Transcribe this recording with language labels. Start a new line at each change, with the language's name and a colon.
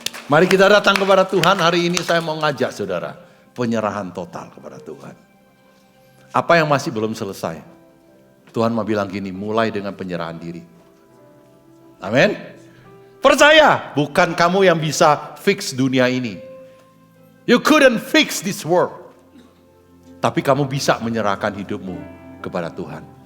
Indonesian: Mari kita datang kepada Tuhan. Hari ini saya mau ngajak saudara penyerahan total kepada Tuhan. Apa yang masih belum selesai? Tuhan mau bilang gini, mulai dengan penyerahan diri. Amin. Percaya, bukan kamu yang bisa fix dunia ini.
English: You couldn't fix this world.
Indonesian: Tapi kamu bisa menyerahkan hidupmu kepada Tuhan.